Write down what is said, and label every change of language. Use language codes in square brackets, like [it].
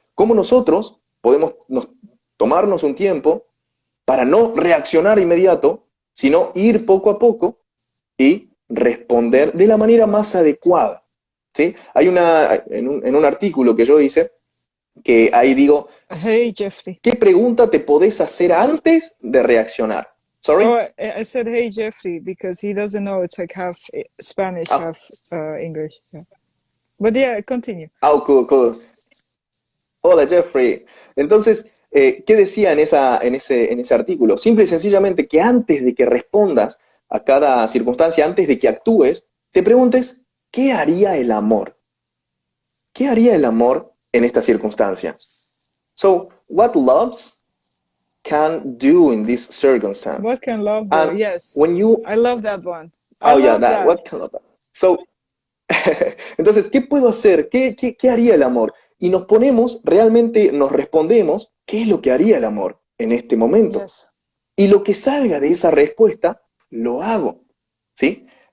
[es] cómo nosotros podemos tomarnos un tiempo para no reaccionar de inmediato, sino ir poco a poco y responder de la manera más adecuada. ¿Sí? Hay en un artículo que yo hice, que ahí digo, [en] Hey, Jeffrey. [es] ¿qué pregunta te podés hacer antes de reaccionar? [en] Sorry? Oh, I said hey, Jeffrey, because he doesn't know it's like half Spanish, Ah, half English. Yeah. But yeah, continue. oh, cool, cool. Hola, Jeffrey. [es] Entonces, ¿qué decía en ese artículo? Simple y sencillamente que antes de que respondas a cada circunstancia, antes de que actúes, te preguntes, ¿qué haría el amor? ¿Qué haría el amor en esta circunstancia? [en] So, what loves can do in this circumstance? What can love do? And Yes, when you, I love that one. I oh yeah, love that, that. what can love? [es] So, entonces, ¿qué puedo hacer? ¿Qué haría el amor? Y nos ponemos, realmente nos respondemos, ¿qué es lo que haría el amor en este momento? [en] Yes. [es] Y lo que salga de esa respuesta, lo hago, ¿sí?